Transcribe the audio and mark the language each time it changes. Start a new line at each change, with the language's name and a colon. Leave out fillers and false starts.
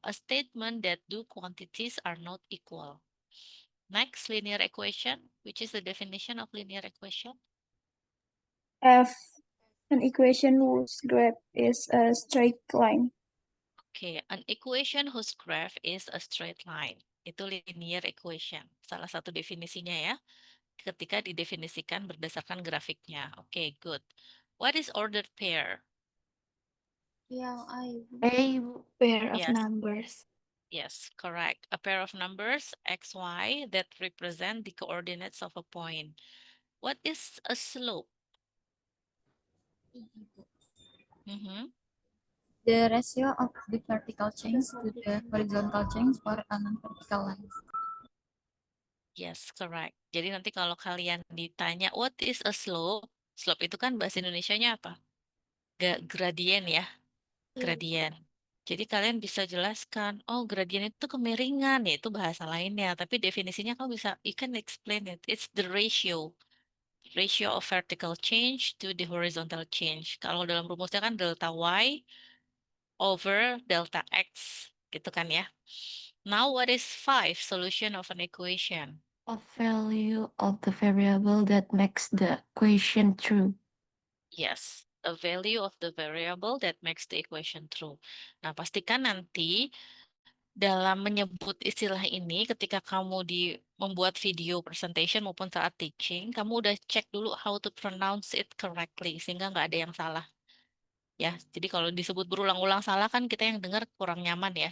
English: A statement that two quantities are not equal. Next, linear equation, which is the definition of linear equation. F. An equation whose graph is a straight line. Okay, an equation whose graph is a straight line.
Indonesian: Itu linear equation. Salah satu definisinya ya. Ketika didefinisikan berdasarkan grafiknya.
English: Okay, good. What is ordered pair?
Indonesian: Yang A, Ibu.
English: A, pair of Yes. numbers. Yes, correct. A pair of numbers, x, y, that represent the coordinates of a point. What is a slope? Mm-hmm. The ratio of the vertical change to the horizontal change for a non-vertical line. Yes, correct.
Indonesian: Jadi nanti kalau kalian ditanya,
English: what is a slope?
Indonesian: Slope itu kan bahasa Indonesianya apa? Gradien ya, Iya. gradien. Jadi kalian bisa jelaskan, oh gradien itu kemiringan, ya itu bahasa lainnya. Tapi definisinya kamu bisa,
English: you can explain it. It's the ratio of vertical change to the horizontal change.
Indonesian: Kalau dalam rumusnya kan delta Y over delta X, gitu kan ya.
English: Now what is 5 solution of an equation? A value of the variable that makes the equation true. Yes, a value of the variable that makes the equation true.
Indonesian: Nah, pastikan nanti dalam menyebut istilah ini ketika kamu membuat video presentation maupun saat teaching, kamu udah cek dulu
English: how to pronounce it correctly
Indonesian: sehingga nggak ada yang salah. Ya, jadi kalau disebut berulang-ulang salah kan kita yang dengar kurang nyaman ya.